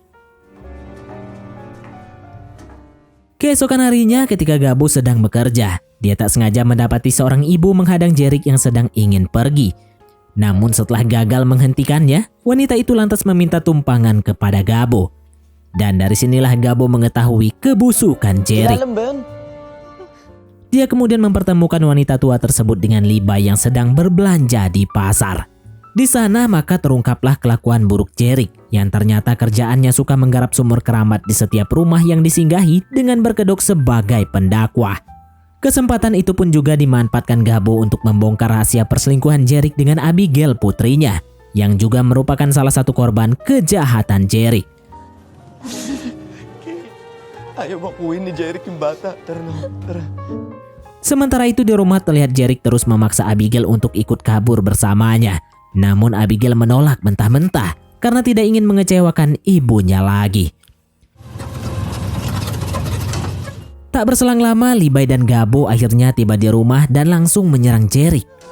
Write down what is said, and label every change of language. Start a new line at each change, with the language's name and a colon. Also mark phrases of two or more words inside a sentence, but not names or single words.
Indonesian: Keesokan harinya ketika Gabo sedang bekerja, dia tak sengaja mendapati seorang ibu menghadang Jerick yang sedang ingin pergi. Namun setelah gagal menghentikannya, wanita itu lantas meminta tumpangan kepada Gabo. Dan dari sinilah Gabo mengetahui kebusukan Jeric.
Filipino: Alam ba yun?
Indonesian: Dia kemudian mempertemukan wanita tua tersebut dengan Levi yang sedang berbelanja di pasar. Di sana maka terungkaplah kelakuan buruk Jeric yang ternyata kerjaannya suka menggarap sumur keramat di setiap rumah yang disinggahi dengan berkedok sebagai pendakwah. Kesempatan itu pun juga dimanfaatkan Gabo untuk membongkar rahasia perselingkuhan Jeric dengan Abigail putrinya yang juga merupakan salah satu korban kejahatan Jeric.
Filipino: Ayaw bakuin ni Jeric yung bata. Tara na, tara.
Indonesian: Sementara itu di rumah terlihat Jeric terus memaksa Abigail untuk ikut kabur bersamanya. Namun Abigail menolak mentah-mentah karena tidak ingin mengecewakan ibunya lagi. Tak berselang lama, Levi dan Gabo akhirnya tiba di rumah dan langsung menyerang Jeric.